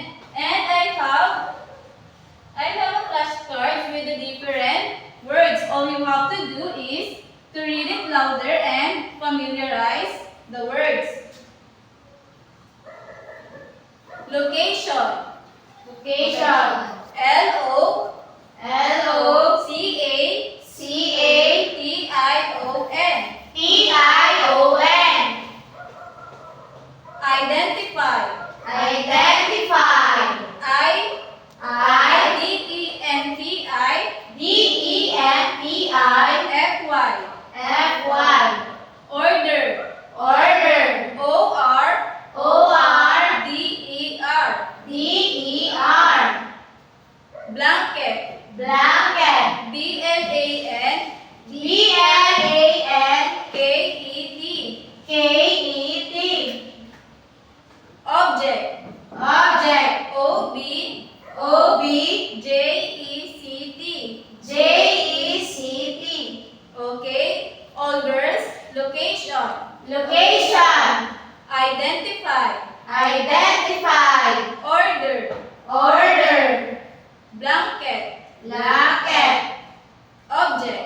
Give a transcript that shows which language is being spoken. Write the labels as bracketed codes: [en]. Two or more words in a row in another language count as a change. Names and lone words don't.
[en] And I have a flashcard with the different words. All you have to do is to read it louder and familiarize the words. Location. Location. L-O-C-A-T-I-O-N. T-I-O-N. Identify. Identify. I-D-E-N-T-I D-E-N-T-I F-Y. F-Y. Order. Order. O-R O-R D-E-R. D-E-R. Blanket. Blanket. B-L-A-N B-L-A-N-K-E-T. K-E-T. Object. Object. O-B-J-E-C-T. J-E-C-T. Okay. All girls. Location. Location. Identify. Identify. Order. Order. Blanket. Blanket. Object.